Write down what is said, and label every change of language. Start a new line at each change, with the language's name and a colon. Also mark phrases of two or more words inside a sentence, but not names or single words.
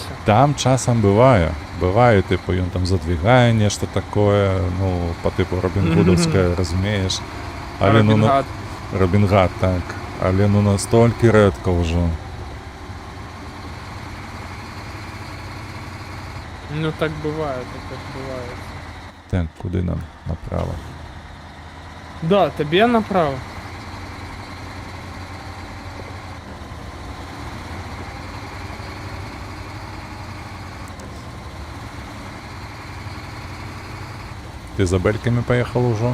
Belarusian: Там часам бывае, тыпу, ён там задвігае нешта такое, ну, по тыпу Робінгудаўскае, разумееш. Але ну, Робин Гад. Робінгад, так. Але ну настолькі рэдка ўжо. Ну,
Russian: так бывает.
Ukrainian: Так, куди нам? Направо.
Russian: Да, тебе направо.
Ukrainian: Ти за бельками поїхав уже?